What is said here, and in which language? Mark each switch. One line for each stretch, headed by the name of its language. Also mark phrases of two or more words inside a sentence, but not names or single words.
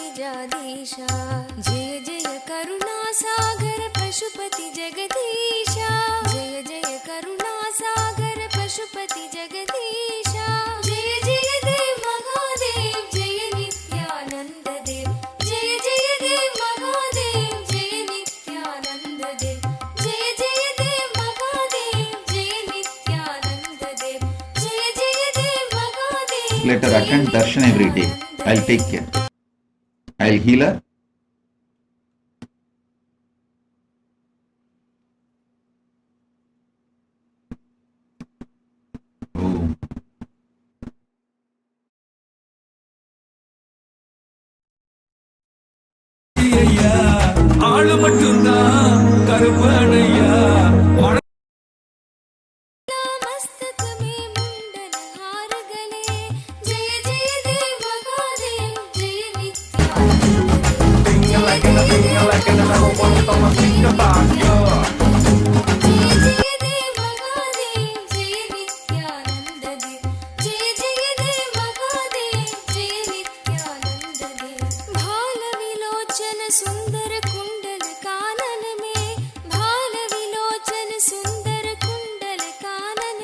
Hindi: विद्याधीशा जय जय करुणासागर पशुपति जगदीशा जय जय करुणासागर पशुपति जगदीशा जय जय देव महादेव जय नित्यानंद देव जय जय देव महादेव जय नित्यानंद देव जय जय देव महादेव जय नित्यानंद देव जय जय देव महादेव.
English: Let her attend darshan every day. I'll take care. I'll heal her. Oh.
Tamil: ஆளு மட்டும்தான் கருப்பனையா
Hindi: मस्तक में मुंडन हार गले जय जय देव महादेव जय नित्यानंद देव जय जय देव महादेव जय नित्यानंद देव भाल विलोचन सुंदर कुंडल कानन में भाल विलोचन सुंदर कुंडल कानन